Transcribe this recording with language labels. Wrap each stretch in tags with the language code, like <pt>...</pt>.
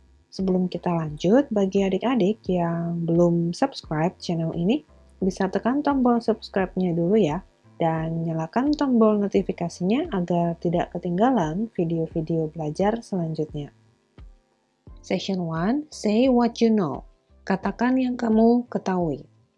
<id>Sebelum kita lanjut, bagi adik-adik yang belum subscribe channel ini, bisa tekan tombol subscribe-nya dulu ya, dan nyalakan tombol notifikasinya agar tidak ketinggalan video-video belajar selanjutnya.</id> <en>Section 1, say what you know.</en> <id>Katakan yang kamu ketahui.</id>